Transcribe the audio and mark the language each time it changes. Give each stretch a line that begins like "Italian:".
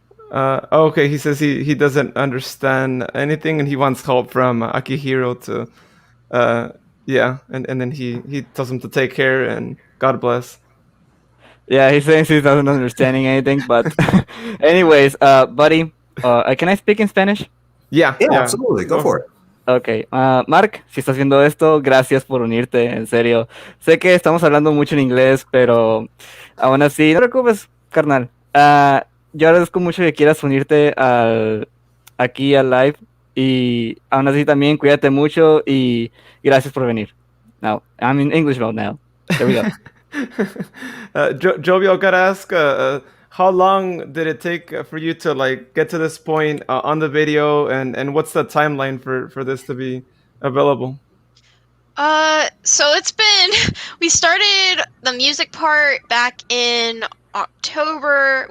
English: Okay, he says he doesn't understand anything and he wants help from Akihiro to, and then he tells him to take care and God bless. Yeah, he says he doesn't understanding anything, but anyways, buddy, can I speak in Spanish? Yeah, absolutely. Go for it.
Spanish: Ok, Mark, si estás viendo esto, gracias por unirte, en serio. Sé que estamos hablando mucho en inglés, pero aún así, no te preocupes, carnal. Yo agradezco mucho que quieras unirte aquí al live, y aún así también cuídate mucho y gracias por venir.
English: Now, I'm in English mode now. There we go. Jovial, gotta ask, how long did it take for you to get to this point on the video, and what's the timeline for this to be available? So it's been, we started the music part back in October.